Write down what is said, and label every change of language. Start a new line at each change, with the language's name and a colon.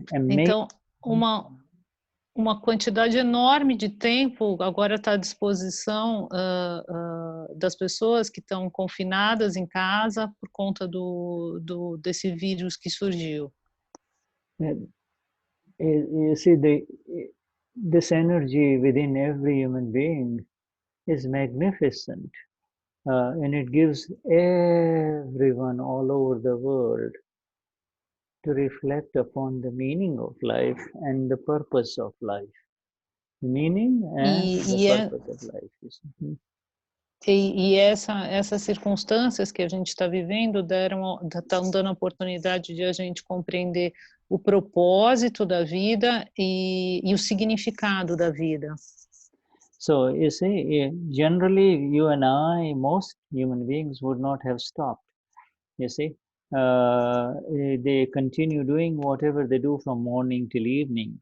Portuguese: Então, uma quantidade enorme de tempo agora está à disposição das pessoas que estão confinadas em casa por conta desse vírus que surgiu.
English: You see, this energy within every human being is magnificent, and it gives everyone all over the world to reflect upon the meaning of life and the purpose of life. The meaning and the purpose of life.
Portuguese: E essas circunstâncias que a gente está vivendo estão dando a oportunidade de a gente compreender o propósito da vida e o significado da vida.
English: So you see, generally you and I, most human beings would not have stopped. You see, they continue doing whatever they do from morning till evening.